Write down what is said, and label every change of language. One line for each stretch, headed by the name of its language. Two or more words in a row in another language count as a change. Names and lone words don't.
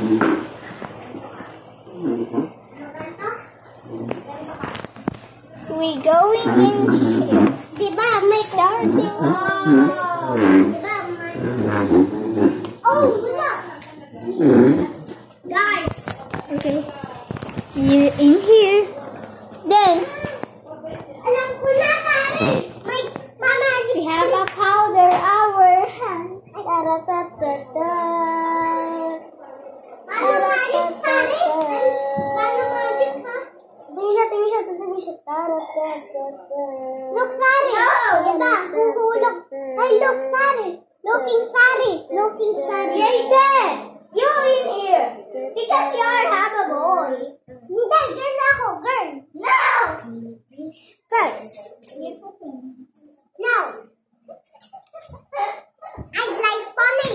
English: We going in here.
Filipino: Diba, may
English: starting. Oh, look. Guys. Okay. You in here. Then.
Filipino: Alam ko na, Kari.
English: We have a powder our hand. Ta-ra-ta-ta-ta.
Filipino: Paano magic, Kari? Paano magic, ha? Tingin siya. Ta-ra-ta-ta-ta.
English: Look,
Filipino: Sari. Diba? Huhulog. Ay,
English: look, Sari. Looking, Sari. Jayden, you in here. Because you have a boy. Hindi, girl ako, girl. No! First. No. I like bunny.